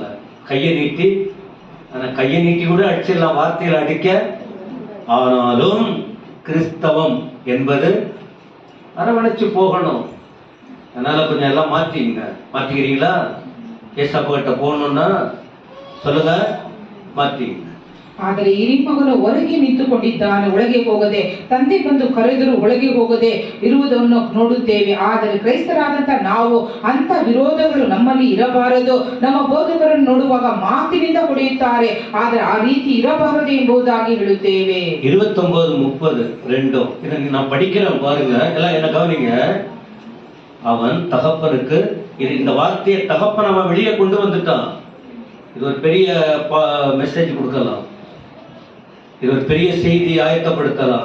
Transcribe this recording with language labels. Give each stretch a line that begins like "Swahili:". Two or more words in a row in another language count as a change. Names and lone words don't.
Tamil: கையை நீட்டி, ஆனா கையை நீட்டி கூட அடிச்சிடலாம், வார்த்தையில அடிக்க. ஆனாலும் கிறிஸ்தவம் என்பது அரவணைச்சு போகணும். அதனால கொஞ்சம் எல்லாம் மாத்திக்கிறீங்களா? ஏசப்பா கிட்ட போகணும்னா சொல்லுங்க,
Kannada: ಮಾತಿ. ಆದರೆ ಹಿರಿಮಗನು ಹೊರಗೆ ನಿಂತುಕೊಂಡಿದ್ದಾನೆ, ಒಳಗೆ ಹೋಗದೆ. ತಂದೆ ಬಂದು ಕರೆದರೂ ಒಳಗೆ ಹೋಗದೆ ಇರುವುದನ್ನು ನೋಡುತ್ತೇವೆ. ಆದರೆ ಕ್ರೈಸ್ತರಾದಂತ ನಾವು ಅಂತ ವಿರೋಧಗಳು ನಮ್ಮಲ್ಲಿ ಇರಬಾರದು. ನಮ್ಮ ಬೋಧಕರನ್ನು ನೋಡುವಾಗ ಮಾತಿನಿಂದ ಹೊಡೆಯುತ್ತಾರೆ, ಆದರೆ ಆ ರೀತಿ ಇರಬಾರದು ಎಂಬುದಾಗಿ ಹೇಳುತ್ತೇವೆ.
Tamil: 29:32 நான் படிக்கிறேன் பாருங்க, எல்லாம் என்ன கவனிங்க. அவன் தகப்பனுக்கு இந்த வார்த்தையை தகப்பன் அவன் வெளியே கொண்டு வந்துட்டான். இது ஒரு பெரிய மெசேஜ் கொடுக்கலாம், இது ஒரு பெரிய செய்தி ஆயத்தப்படுத்தலாம்.